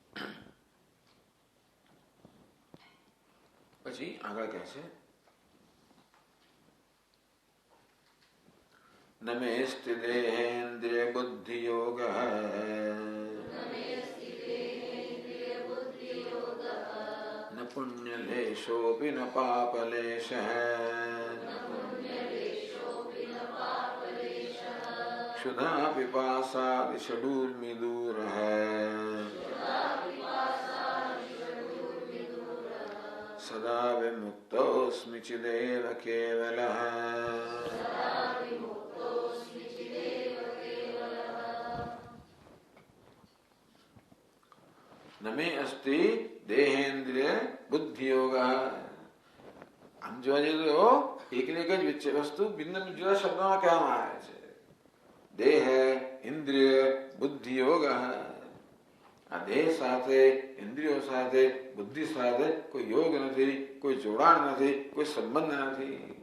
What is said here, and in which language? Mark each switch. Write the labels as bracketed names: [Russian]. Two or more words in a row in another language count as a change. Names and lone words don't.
[Gujarati] પછી આગળ કહે છે [Sanskrit] નમેસ્તિ દેહેન્દ્રિય બુદ્ધિ યોગ, ન પુણ્યલેશોપી ન પાપલેશઃ क्षुधा पिपासा षडूर्मिदूरः सदा विमुक्तोऽस्मि चिदेव केवलः न मे अस्ति देहेन्द्रिय बुद्धि योग। [Gujarati] આમ જોવા જઈએ તો એકને એક જ વસ્તુ ભિન્ન જુદા શબ્દોમાં કહેવામાં આવે છે. દેહ, ઇન્દ્રિય, બુદ્ધિ યોગ. આ દેહ સાથે, ઇન્દ્રિયો સાથે, બુદ્ધિ સાથે કોઈ યોગ નથી, કોઈ જોડાણ નથી, કોઈ સંબંધ નથી.